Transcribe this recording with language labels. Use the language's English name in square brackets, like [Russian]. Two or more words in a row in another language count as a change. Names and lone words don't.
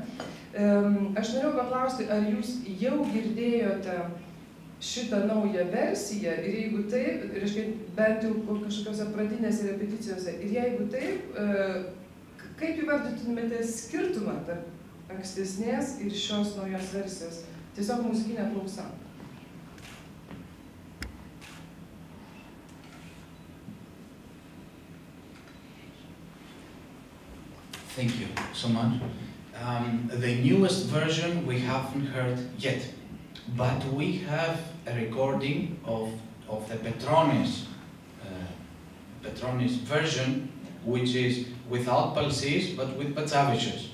[Lithuanian] Aš norėjau paklausti, ar jūs jau girdėjote šitą naują versiją ir jeigu taip, reiškia, bent jau kažkokiose pradinėse repeticijose, ir jeigu taip, kaip įvardytumėte skirtumą tarp ankstesnės ir šios naujos versijos? Tiesiog muzikinė klausa. [English] Thank you so much. The newest version we haven't heard yet, but we have a recording of the Petronis version, which is without Balsis but with Patsavichus.